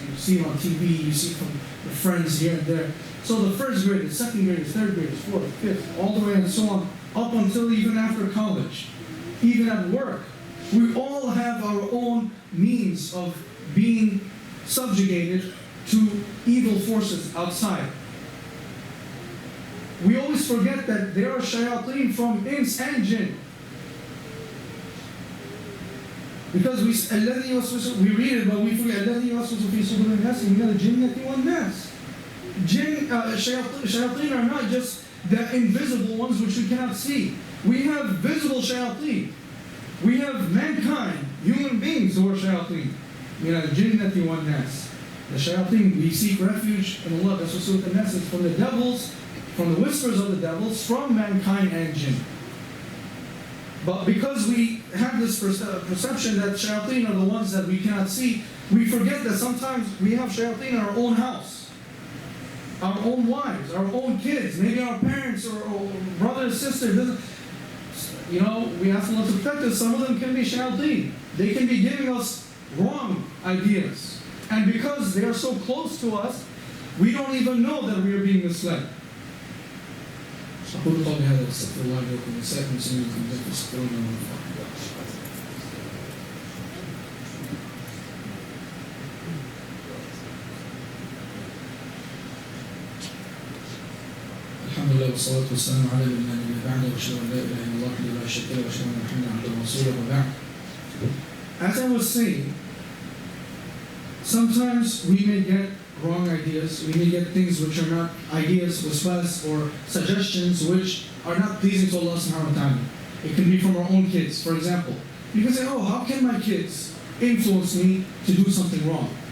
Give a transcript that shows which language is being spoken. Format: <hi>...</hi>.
<en>You see it on TV, you see it from the friends here and there. So the first graders, second graders, third graders, fourth, fifth, all the way and so on, up until even after college, even at work. We all have our own means of being subjugated to evil forces outside. We always forget that there are shayateen from ins and jinn. Because we read it, but we forget</en> <ar>الذي يوسوس في صدور الناس من الجنة والناس.</ar> <en>Shayateen are not just the invisible ones which we cannot see. We have visible shayateen. We have mankind, human beings who are shayateen.</en> <ar>من الجنة والناس.</ar> <en>The shayateen, we seek refuge in Allah. That's what Surah An-Nas is, from the devils, from the whispers of the devils, from mankind and jinn. But because we have this perception that shayateen are the ones that we cannot see, we forget that sometimes we have shayateen in our own house, our own wives, our own kids, maybe our parents or brother or sister. You know, we ask Allah to protect us. Some of them can be shayateen. They can be giving us wrong ideas. And because they are so close to us, we don't even know that we are being misled.</en> <ar>أقول قولي هذا واستغفر الله لي ولكم ولسائر المسلمين من ذنوبهم فاستغفروه إنه هو الغفور الرحيم. الحمد لله والصلاة والسلام على نبينا بعد وأشهد أن لا إله إلا الله وحده لا شريك له وأشهد أن محمدا عبده ورسوله وبعد.</ar> <en>As I was saying, sometimes we may get wrong ideas, we may get things which are not ideas, waswas, or suggestions which are not pleasing to Allah subhanahu wa ta'ala. It can be from our own kids. For example, you can say, oh, how can my kids influence me to do something wrong?</en>